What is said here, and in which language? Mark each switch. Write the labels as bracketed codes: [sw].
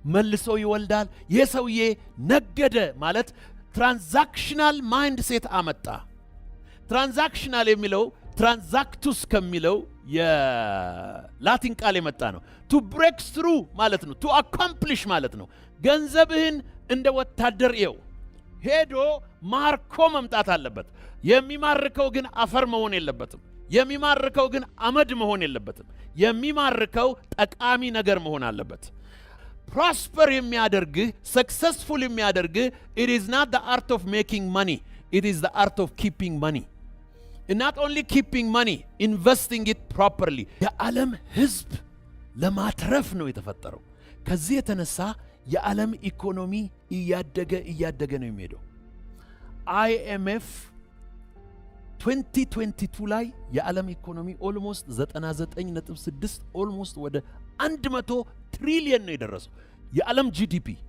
[am] መልሶ ይወልዳል። ይህ ሰውዬ ነገደ ማለት ትራንዛክሽናል ማይንድ ሴት አመጣ። ትራንዛክሽናል የሚለው ትራንዛክቱስ ከሚለው የላቲን ቃል የመጣ ነው። ቱ ብሬክ ትሩ ማለት ነው። ቱ አኮምፕሊሽ ማለት ነው። ገንዘብህን እንደ ወታደር ይው ሄዶ ማርኮ መምጣት አለበት። የሚማርከው ግን አፈር መሆን የለበትም። የሚማርከው ግን አመድ መሆን የለበትም። የሚማርከው ጠቃሚ ነገር መሆን አለበት። ፕሮስፐር የሚያደርግህ ሰክሰስፉል የሚያደርግህ [en] it is not the art of making money, it is the art of keeping money. And not only keeping money, investing it properly. [am] የዓለም ህዝብ ለማትረፍ ነው የተፈጠረው። ከዚህ የተነሳ የዓለም ኢኮኖሚ እያደገ ነው የሚሄደው። IMF 2022 ላይ የዓለም ኢኮኖሚ ኦልሞስት 99.6 ኦልሞስት ወደ 100 ትሪሊየን ነው የደረሰው የዓለም ጂዲፒ።